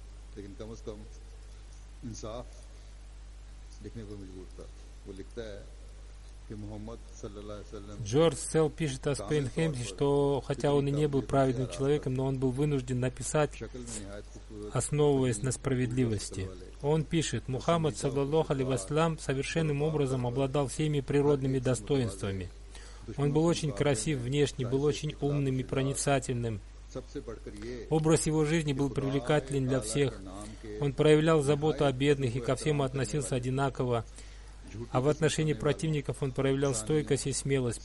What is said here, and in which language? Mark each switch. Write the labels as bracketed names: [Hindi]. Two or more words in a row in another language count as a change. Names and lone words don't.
[Urdu] لیکن کم سے کم انصاف لکھنے کو مجبور تھا. وہ لکھتا ہے کہ محمد [Arabic] सल्लल्लाहु अलैहि वसल्लम [Russian] Джордж Селл пишет о Спейнхемсе, что хотя он и не был праведным человеком, но он был вынужден написать, основываясь на справедливости. Он пишет: [Arabic] Мухаммад, صلى الله عليه وسلم, [Russian] совершенным образом обладал всеми природными достоинствами. Он был очень красив внешне, был очень умным и проницательным. Образ его жизни был привлекателен для всех. Он проявлял заботу о бедных и ко всем относился одинаково. А в отношении противников он проявлял стойкость и смелость.